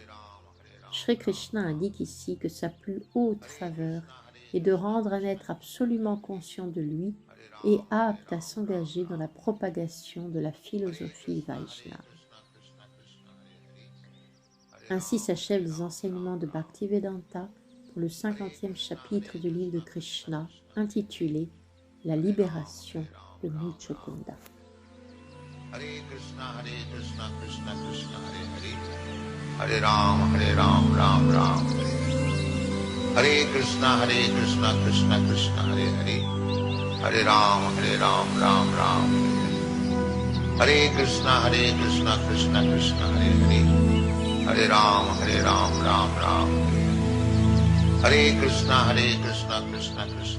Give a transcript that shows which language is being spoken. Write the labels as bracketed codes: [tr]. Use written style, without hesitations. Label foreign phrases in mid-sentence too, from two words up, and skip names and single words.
[fr] Shri Krishna indique ici que sa plus haute faveur est de rendre un être absolument conscient de lui et apte à s'engager dans la propagation de la philosophie Vaishnava. Ainsi s'achèvent les enseignements de Bhaktivedanta pour le 50e chapitre du livre de Krishna, intitulé « La libération de Muchukunda ». [sa] Hare Krishna, Krishna Krishna, Hare Hare, Hare Ram, Ram Ram, Hare Krishna, Krishna Krishna, Hare Hare, Hare Ram, Ram Ram, Hare Krishna, Krishna Krishna, Hare Hare, Hare Ram, Ram Ram, Hare Krishna, Krishna Krishna.